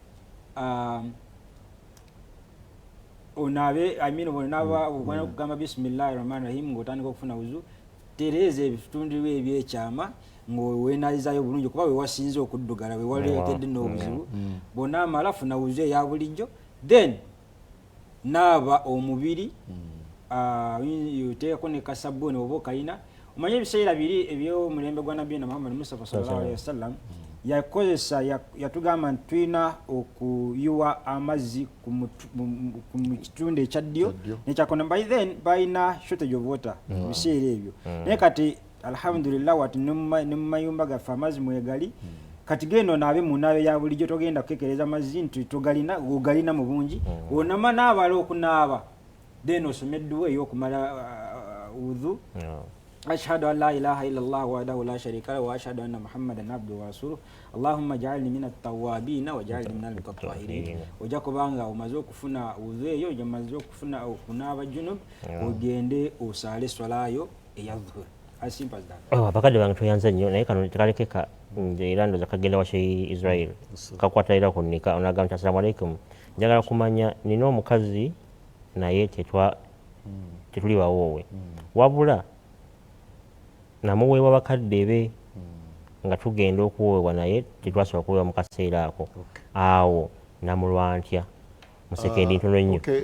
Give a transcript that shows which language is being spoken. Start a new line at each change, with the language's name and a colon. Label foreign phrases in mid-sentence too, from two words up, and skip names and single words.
Ganda: onaabe okugamba
Arabic: بسم الله الرحمن الرحيم
Ganda: ng'otandika okufuna wuzu tereeza ebitundu ebyekyama ng'oweenalizayo bulungi kuba wewasinze okuddugala wewaleekedde n'obuzibu bw'onaamala funa wuzu eya bulijjo then naaba omubiri yoteekako ne kasabbuuni oba okayina omanye ebiseera biri ebyomulembe gwa nabiyina Muhammad Mustafa
Arabic: صلى الله عليه وسلم
Ganda: yakozesa yatugamba nti tulina okuyiwa amazzi ku kitundu ekya ddyo nekyakono by then balina
English: shortage of water
Ganda: biseera ebyo naye kati alhamdulillah wati ne mu mayumba gaffe amazzi mwegali kati genda onaabe mu naabe ya bulijjo togenda kukekereza mazzi nti ogalina mu bungi onama naabala okunaaba then osomeddewo ey'okumala
Arabic: وضوء أشهد أن لا إله إلا الله وحده لا شريك له وأشهد أن محمدا عبده ورسوله اللهم اجعلني من التوابين واجعلني من المتطهرين
Ganda: ojja kubanga omaze okufuna wudhu eyo omaze okufuna okunaaba junub ogende osaale swalayo eya dhuhur
English: as simple as that.
Ganda: Abakadde bange tuyanze nnyo naye kano tekalekeka era ndoza kagenda wa Sheikh Israel kakwata era kunnika onagamba nti
Arabic: السلام عليكم
Ganda: njagala kumanya nina omukazi naye tetuli bawoowe wabula namuweebwa bakadde be nga tugenda okuweebwa naye tetwasobola kuweebwa mu kaseera ako awo namulwa ntya musekendi ntono nnyo